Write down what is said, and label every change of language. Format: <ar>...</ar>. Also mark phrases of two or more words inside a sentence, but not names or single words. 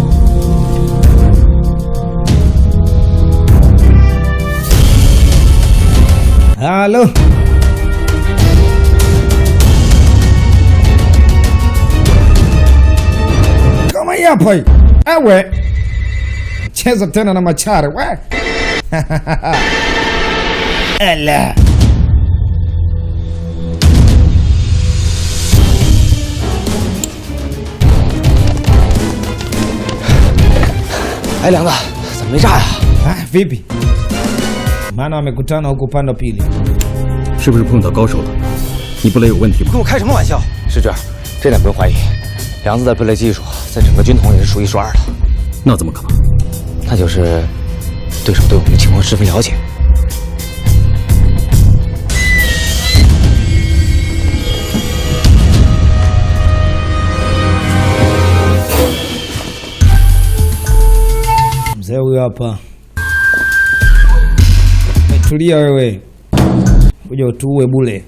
<sw>Halo. Kama hapa hii. Ewe. Cheza tena na machare. We. Ela.</sw> <zh>哎，梁子，怎么没炸呀？</zh> <sw>Vipi? Maana wamekutana huko upande wa pili.</sw> <zh>是不是碰到高手了？你布雷有问题吗？跟我开什么玩笑？师侄，这点不用怀疑，梁子的布雷技术在整个军统也是数一数二的。那怎么可能？那就是对手对我们的情况十分了解。</zh> <sw>Mzee huyo hapa. Tulia wewe. Kuja utuue bule.</sw>